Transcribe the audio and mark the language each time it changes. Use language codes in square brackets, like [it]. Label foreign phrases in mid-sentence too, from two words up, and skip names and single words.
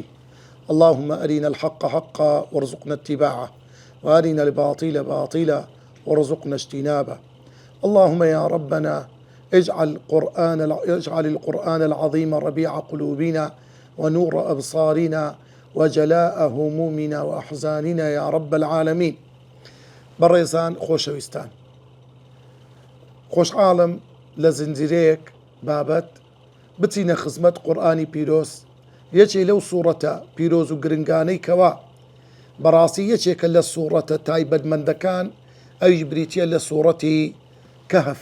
[ar] اللهم أرنا الحق حقا وارزقنا اتباعه، وأرنا الباطل باطلا وارزقنا اجتنابه. اللهم يا ربنا اجعل القرآن العظيم ربيع قلوبنا ونور أبصارنا وجلاء همومنا وأحزاننا يا رب العالمين. [ckb] بەڕێزان خۆشەویستان، خۆشحاڵم لە زنجیرەیەک بابەت بچینە خزمەت قورئانی پیرۆز، یەکێ لەو سوورەتە پیرۆز و گرنگانەی کەوا بەڕاستی یەکێکە لە سوورەتە تایبەتمەندەکان، ئەویش بریتیە لە سوورەتی کەهف.